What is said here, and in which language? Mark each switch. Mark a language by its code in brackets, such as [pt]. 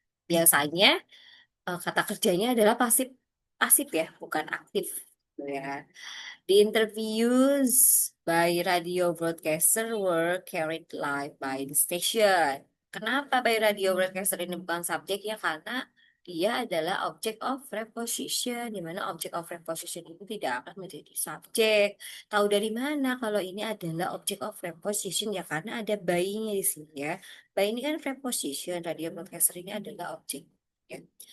[id] Biasanya kata kerjanya adalah pasif pasif ya, bukan aktif gitu ya. [en] The interviews by radio broadcaster were carried live by the station. [id] Kenapa [en] by radio broadcaster [id] ini bukan subjeknya? Karena dia adalah [en] object of preposition, [id] di mana object of preposition itu tidak akan menjadi subjek. Tahu dari mana kalau ini adalah [en] object of preposition [id] ya? Karena ada by-nya di sini ya. By ini kan preposition, [en] radio broadcaster [id] ini adalah objek. Ya.